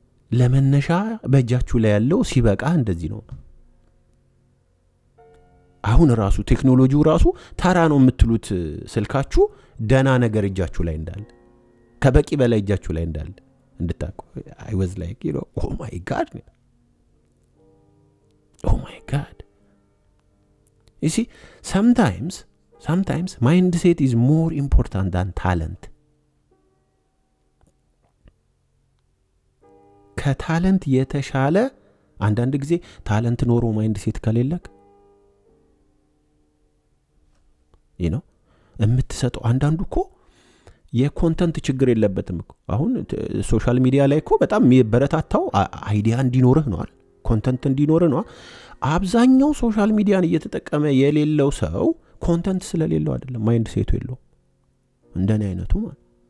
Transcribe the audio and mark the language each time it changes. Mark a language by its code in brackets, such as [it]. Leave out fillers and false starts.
[am] ለመነሻ በእጃችሁ ላይ ያለው ሲበቃ እንደዚህ ነው። አሁን ራሱ ቴክኖሎጂው ራሱ ተራ ነው የምትሉት ስልካችሁ ደና ነገር እጃችሁ ላይ እንዳለ ከበቂ በላይ እጃችሁ ላይ እንዳለ እንድታውቁ [en] I was like, oh my god. You see, sometimes mindset is more important than talent. [am] ከታለንት የተሻለ አንዳንድ ጊዜ ታለንት ኖሮ ማይንድሴት ከሌለክ የምትሰጠው አንዳንዱ እኮ የኮንተንት ችግር የለበትም እኮ። አሁን ሶሻል ሚዲያ ላይ እኮ በጣም የሚበረታታው አይዲያ እንዲኖርህ ነው፣ ኮንተንት እንዲኖርህ ነው። አብዛኛው ሶሻል ሚዲያን እየተጠቀመ የሌለው ሰው ኮንተንት ስለሌለው አይደለም፣ ማይንድ ሴቱ የለውም። እንደኔ አይነቱ ማለት